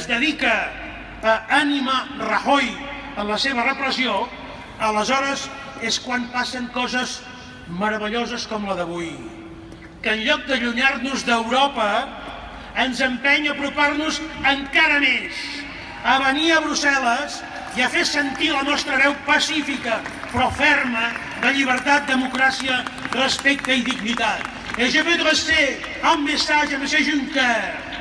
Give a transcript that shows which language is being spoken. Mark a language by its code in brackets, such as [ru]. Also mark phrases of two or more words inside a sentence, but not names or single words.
[ca] dedica a animar Rajoy en la seva repressió, aleshores és quan passen coses meravelloses com la d'avui, que en lloc d'allunyar-nos d'Europa ens empeny a apropar-nos encara més, a venir a Brussel·les i a fer sentir la nostra veu pacífica però ferma de llibertat, democràcia, respecte i dignitat. [fr] Et je veux adresser un message à M. Juncker.